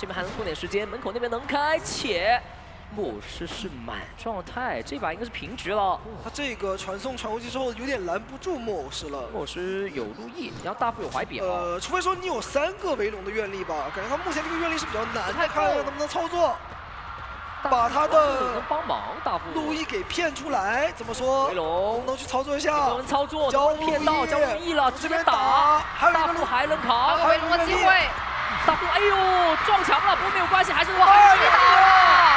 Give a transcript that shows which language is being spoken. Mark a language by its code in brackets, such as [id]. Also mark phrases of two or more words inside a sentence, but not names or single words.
[zh] 往回走了，這邊還能拖點時間，門口那邊能開，且莫師是滿狀態，這把應該是平局了。他這個傳送傳過去之後，有點攔不住莫師了。莫師有路易，然後大副有懷表。除非說你有3個圍龍的願力吧，感覺他目前這個願力是比較難的，看能不能操作。把他的幫忙，大副路易給騙出來，怎麼說？回龙能不能去操作一下？能操作，交騙到交路易了，這邊打，還有一個还能扛，还有回龙的機會。大副，哎呦，撞牆了，不過沒有關係，還是哇，打了，